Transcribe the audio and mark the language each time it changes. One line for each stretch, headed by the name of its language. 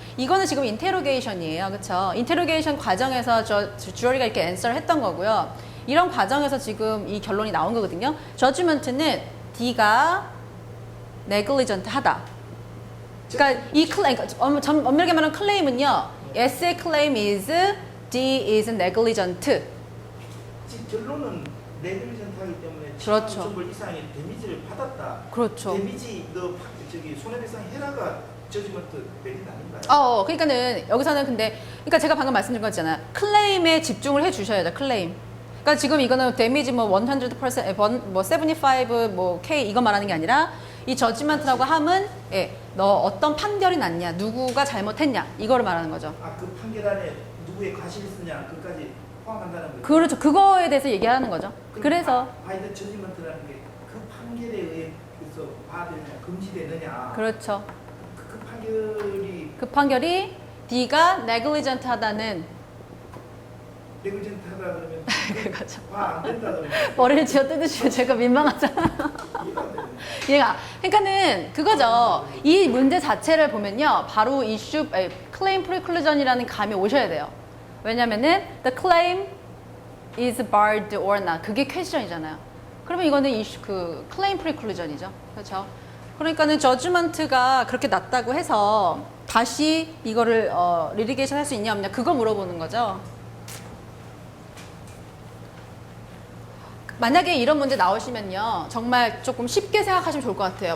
Korean: 이거는 지금 인테로게이션이에요. 그쵸? 인테로게이션 과정에서 주어리가 이렇게 앤서를 했던 거고요. 이런 과정에서 지금 이 결론이 나온 거거든요. 저지먼트는 D가 네글리전트 하다. 그러니까 이 클레임, 엄밀하게 말하면 클레임은요. S의 클레임
English: is D is negligent.
Korean: 결론은 네글리전트하기 때문에 그렇죠. 천불 이상의 데미지를 받았다. 그렇죠. 데미지 너 저기 손해배상 해라가 저지먼트 메리트 아닌가요? 그러니까는 여기서는 그러니까 제가 방금 말씀드린 거 있잖아요. 클레임에 집중을 해주셔야죠. 클레임. 그러니까 지금 이거는 데미지 뭐 100%, 뭐 75, 뭐 K 이거 말하는 게 아니라 이 저지먼트라고 함은 너 어떤 판결이 났냐, 누구가 잘못했냐 이거를 말하는 거죠. 그 판결 안에 누구의 과실이 있느냐 그까지 포함한다는 거죠. 그렇죠. 그거에 대해서 얘기하는 거죠. 그래서 바이든 저지먼트라는 게 그 판결에 의해서 받으냐 금지되느냐. 그렇죠. 그 판결이 판결이 D가 negligent 하다는 네글리전트하다 그러면 그거죠. 안 된다 그러면 머리를 쥐어 뜯으시면 제가 민망하잖아요. 이해가 안 되는 얘가 그러니까는 그거죠. 이 문제 자체를 보면요, 바로 이슈 claim preclusion이라는 감이 오셔야 돼요. 왜냐면은
English: the claim is barred or not
Korean: 그게 퀘스천이잖아요. 그러면 이거는 이슈 그 claim preclusion이죠. 그렇죠? 그러니까는 저지먼트가 그렇게 났다고 해서 다시 이거를 리리게이션 할 수 있냐 없냐 그거 물어보는 거죠. 만약에 이런 문제 나오시면요, 정말 조금 쉽게 생각하시면 좋을 것 같아요.